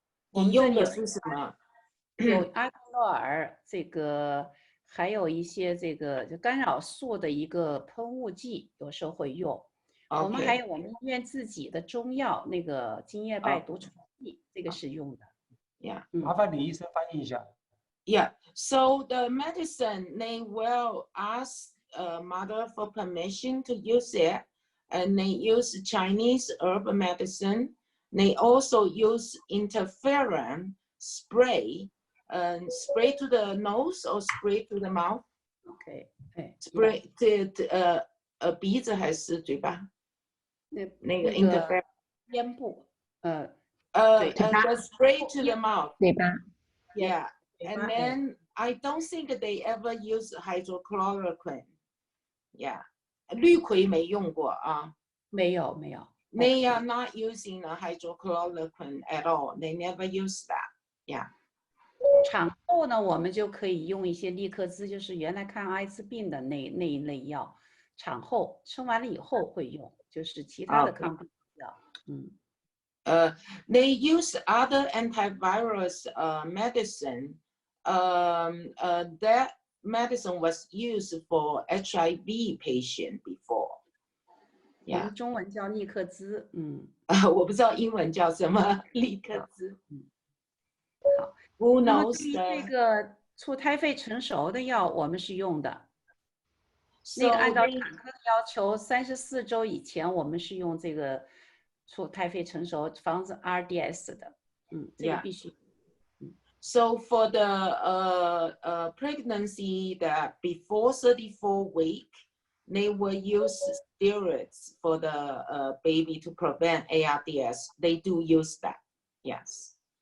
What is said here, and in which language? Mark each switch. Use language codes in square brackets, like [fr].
[zh] 你用的是什么？有阿克洛尔，这个还有一些这个就干扰素的一个喷雾剂，有时候会用。我们还有我们医院自己的中药，那个金叶败毒虫剂，这个是用的。 [en] Yeah， [zh] 麻烦李医生翻译一下。 [en] Yeah, so the medicine, they will ask mother for permission to use it, and they use Chinese herb medicine. They also use interferon spray, spray to the nose or spray to the mouth. Okay, [zh] spray 鼻子还是嘴巴？那个 interferon 咽部 [en] ，the spray to the mouth. [zh] 嘴巴。 [en] Yeah, and then I don't think they ever use hydrochloroquine. [zh] Yeah, 氯喹没用过啊？没有。 [en] They are not using a hydrochloroquine at all. They never use that. Yeah. [zh] 产后呢，我们就可以用一些利克滋，就是原来抗艾滋病的那一类药。产后生完了以后会用，就是其他的抗病毒药。 [en] They use other antivirus medicine. That medicine was used for HIV patient before. [zh] 我们中文叫利克兹，我不知道英文叫什么，利克兹。好 [en] ，Who [zh] 那么 [en] knows [zh] 对于这个促胎肺成熟的药，我们是用的。那个按照产科的要求，34周以前我们是用这个促胎肺成熟防止 RDS 的，这个必须。 [en] So for the pregnancy that before 34 week, they will use steroids for the baby to prevent ARDS. They do use that. Yes.